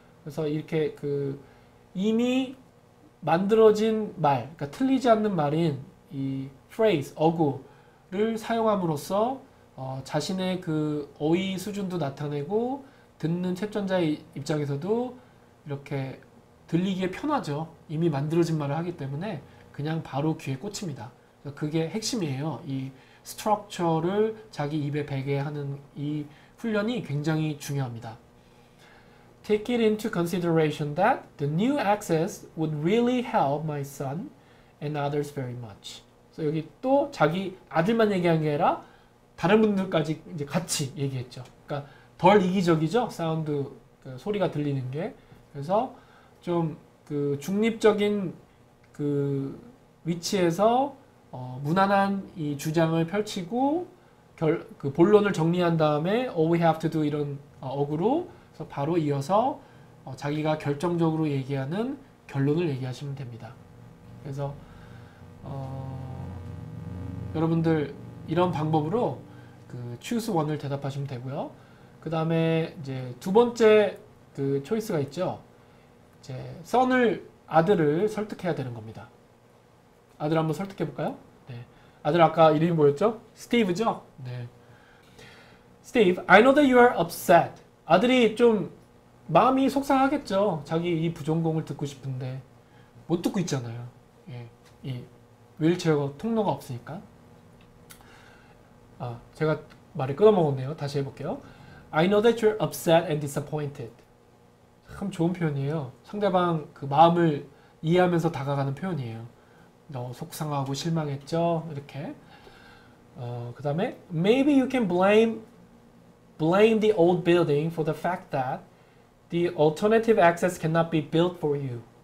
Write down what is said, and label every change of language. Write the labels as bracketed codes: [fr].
[ko] 그래서 이렇게 이미 만들어진 말, 그러니까 틀리지 않는 말인 이 phrase, 어구를 사용함으로써 자신의 그 어휘 수준도 나타내고 듣는 채점자의 입장에서도 이렇게 들리기에 편하죠. 이미 만들어진 말을 하기 때문에 그냥 바로 귀에 꽂힙니다. 그게 핵심이에요. 이 스트럭처를 자기 입에 배게 하는 이 훈련이 굉장히 중요합니다. [en] Take it into consideration that the new access would really help my son and others very much. [ko] 그래서 여기 또 자기 아들만 얘기한 게 아니라 다른 분들까지 이제 같이 얘기했죠. 그러니까 덜 이기적이죠. 사운드 소리가 들리는 게. 그래서 좀 중립적인 위치에서 무난한 이 주장을 펼치고 본론을 정리한 다음에 all we have to do 이런 어구로 바로 이어서 자기가 결정적으로 얘기하는 결론을 얘기하시면 됩니다. 그래서 여러분들 이런 방법으로 choose one 을 대답하시면 되고요. 그 다음에 이제 두 번째 초이스가 있죠. 이제 아들을 설득해야 되는 겁니다. 아들 한번 설득해 볼까요? 네. 아들 아까 이름이 뭐였죠? 스티브죠? 네. [en] Steve, I know that you are upset. [ko] 아들이 좀 마음이 속상하겠죠. 자기 이 부전공을 듣고 싶은데 못 듣고 있잖아요. 예. 이 휠체어 통로가 없으니까. 제가 말을 끊어먹었네요. 다시 해볼게요. [en] I know that you're upset and disappointed. [ko] 참 좋은 표현이에요. 상대방 마음을 이해하면서 다가가는 표현이에요. 너 속상하고 실망했죠? 이렇게. [en] 그 다음에 maybe you can blame the old building for the fact that the alternative access cannot be built for you.